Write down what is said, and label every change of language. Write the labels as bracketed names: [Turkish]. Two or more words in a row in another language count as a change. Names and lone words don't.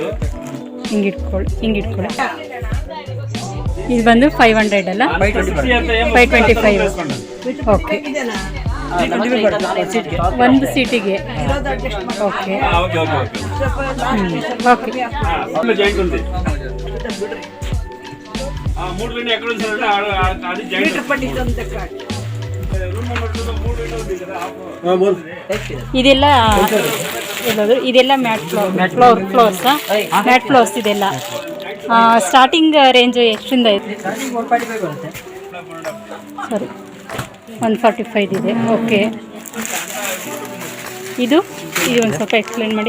[Kannada] ಹಿಂಗೆ ಇಟ್ಕೊಳ್ಳಿ. ಇದು ಬಂದು 500 ಅಲ್ಲ? 525. ಓಕೆ. ಒಂದು ಸೀಟಿಗೆ. ಓಕೆ. ಓಕೆ. [Telugu] ಜಾಯಿಂಟ್ ఉంది. మూడు విండో ఎక్కడ ఉంది సార్? అది జాయింట్ రూమ్ నెంబర్ 2 మూడు విండో ఉంది. [Kannada] ಇದೆಲ್ಲ ಇದೆಲ್ಲ ಫ್ಲೋರ್ಸಾ ಮ್ಯಾಟ್ ಫ್ಲೋರ್ಸ್ ಇದೆಲ್ಲ ಸ್ಟಾರ್ಟಿಂಗ್ ರೇಂಜ್ ಎಷ್ಟರಿಂದ ಇದೆ? ಸರಿ 145 ಇದೆ. ಓಕೆ, ಇದು ಒಂದು ಸ್ವಲ್ಪ ಎಕ್ಸ್ಪ್ಲೇನ್ ಮಾಡಿ.